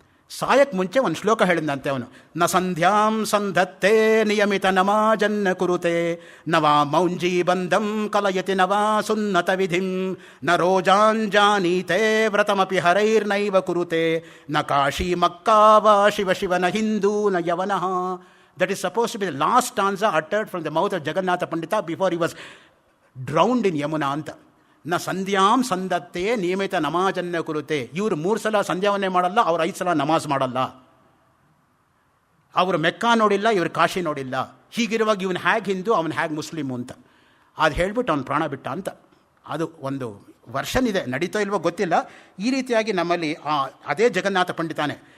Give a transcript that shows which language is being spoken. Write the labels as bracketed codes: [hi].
[kn] ಸಾಯಕ್ಕೆ ಮುಂಚೆ ಒಂದು ಶ್ಲೋಕ ಹೇಳಿದಂತೆ ಅವನು. [sa] ನ ಸಂಧ್ಯಾಂ ಸಂಧತ್ತೇ ನಿಯಮಿತ ನಮಾಜನ್ನ ಕುರುತೆ, ನವಾ ಮೌಂಜೀ ಬಂಧಂ ಕಲಯತಿ ನವಾ ಸುನ್ನತ ವಿಧಿಂ, ನ ರೋಜಾಂಜಾನೀತೆ ವ್ರತಮಪಿ ಹರೈರ್ನೈವ ಕುರುತೆ, ನ ಕಾಶಿ ಮಕ್ಕಾ ವಾ ಶಿವ ಶಿವನ ಹಿಂದೂ ನ ಯವನಃ. [en] That is supposed to be the last stanza uttered from the mouth of Jagannatha Pandita before he was drowned in Yamuna [kn] ಅಂತ. [sa] ನ ಸಂಧ್ಯಾಂ ಸಂದತ್ತೆ ನಿಯಮಿತ ನಮಾಜನ್ನ ಕುರುತೆ. [kn] ಇವರು 3 ಸಲ ಸಂಧ್ಯಾವನ್ನೇ ಮಾಡಲ್ಲ, ಅವ್ರು 5 ಸಲ ನಮಾಜ್ ಮಾಡಲ್ಲ. ಅವರು ಮೆಕ್ಕಾ ನೋಡಿಲ್ಲ, ಇವರು ಕಾಶಿ ನೋಡಿಲ್ಲ. ಹೀಗಿರುವಾಗ ಇವನು ಹೇಗೆ ಹಿಂದೂ, ಅವನು ಹೇಗೆ ಮುಸ್ಲಿಮು ಅಂತ ಅದು ಹೇಳ್ಬಿಟ್ಟು ಅವನು ಪ್ರಾಣ ಬಿಟ್ಟ ಅಂತ. ಅದು ಒಂದು ವರ್ಷನ್ ಇದೆ, ನಡೀತೋ ಇಲ್ವೋ ಗೊತ್ತಿಲ್ಲ. ಈ ರೀತಿಯಾಗಿ ನಮ್ಮಲ್ಲಿ ಅದೇ ಜಗನ್ನಾಥ ಪಂಡಿತಾನೆ.